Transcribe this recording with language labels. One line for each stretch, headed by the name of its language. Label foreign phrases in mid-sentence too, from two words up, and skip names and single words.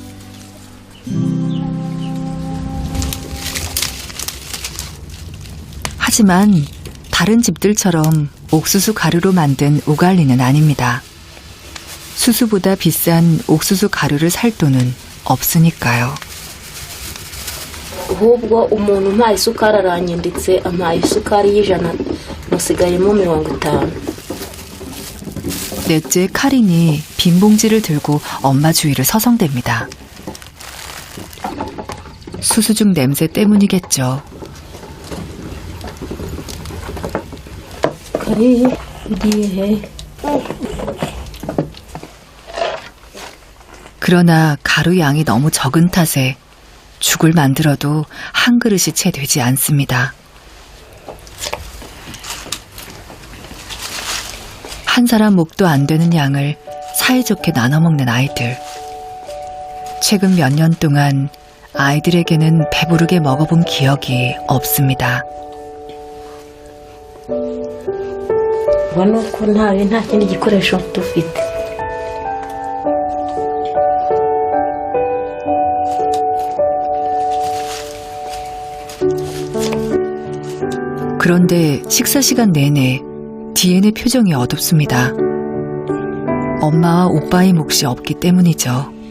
Korean: 하지만 다른 집들처럼 옥수수 가루로 만든 우갈리는 아닙니다. 수수보다 비싼 옥수수 가루를 살 돈은 없으니까요.
Kinyarwanda: ahubwo umuntu umpaye isukari aranyinditse ampaye isukari y'ijana musigayemo 50.
Korean: 넷째 카린이 빈 봉지를 들고 엄마 주위를 서성댑니다. 수수죽 냄새 때문이겠죠.
Kinyarwanda: kari ugiye.
Korean: 그러나 가루 양이 너무 적은 탓에 죽을 만들어도 한 그릇이 채 되지 않습니다. 한 사람 목도 안 되는 양을 사이좋게 나눠 먹는 아이들. 최근 몇 년 동안 아이들에게는 배부르게 먹어본 기억이 없습니다.
Kinyarwanda: ubona ko nta kindi gikoresho dufite.
Korean: 그런데 식사 시간 내내 디엔의 표정이 어둡습니다. 엄마와 오빠의 몫이 없기 때문이죠.